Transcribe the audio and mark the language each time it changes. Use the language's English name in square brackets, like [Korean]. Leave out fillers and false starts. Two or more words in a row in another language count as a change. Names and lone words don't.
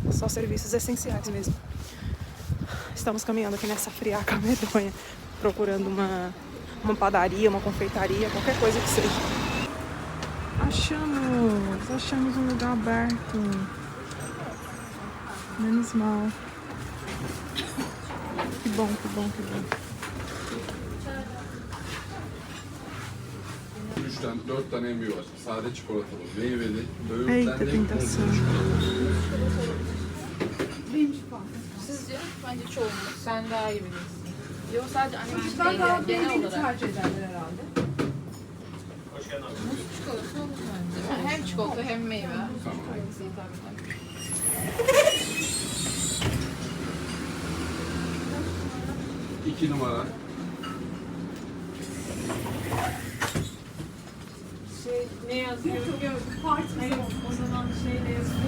[Portuguese] Só serviços essenciais mesmo. Estamos caminhando aqui nessa friaca medonha, procurando uma padaria, uma confeitaria, qualquer coisa que seja. Achamos um lugar aberto. Menos mal. Que bom, que bom, que bom. [Turkish] 3 tane, 4 tane emüğü var. Sade çikolatalı, meyveli, [Portuguese] Eita, [Turkish] böğürtlenli, [Portuguese] tentação. [Turkish] Sizce? Bence çoğunluk. Sen daha iyi bilirsin. Yok sadece annem için değil yani genel olarak. Tercih ederler herhalde. Muz çikolata olur bence. Hem çikolata hem meyve. Hangisi hitap eder? 2 numara. Ne yazıyor? O zaman şeyle yazıyor.